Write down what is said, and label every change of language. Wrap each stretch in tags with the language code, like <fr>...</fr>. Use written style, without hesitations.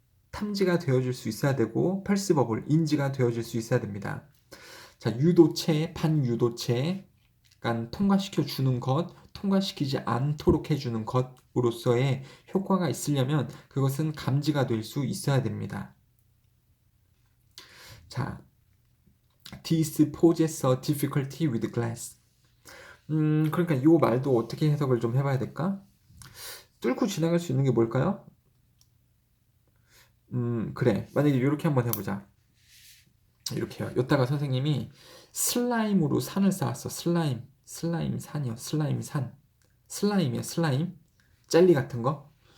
<ko>탐지가 되어질 수 있어야 되고 perceivable, 인지가 되어질 수 있어야 됩니다. 자, 유도체, 반유도체, 그러니까 통과시켜 주는 것, 통과시키지 않도록 해주는 것으로서의 효과가 있으려면 그것은 감지가 될 수 있어야 됩니다.</ko> <en>자, this poses a difficulty with glass.</en> <ko>그러니까 이 말도 어떻게 해석을 좀 해봐야 될까? 뚫고 지나갈 수 있는 게 뭘까요? 그래. 만약에 이렇게 한번 해보자. 이렇게요. 이따가 선생님이 슬라임으로 산을 쌓았어. 슬라임 산이요. 슬라임 산. 슬라임이요. 슬라임. 젤리 같은 거.</ko>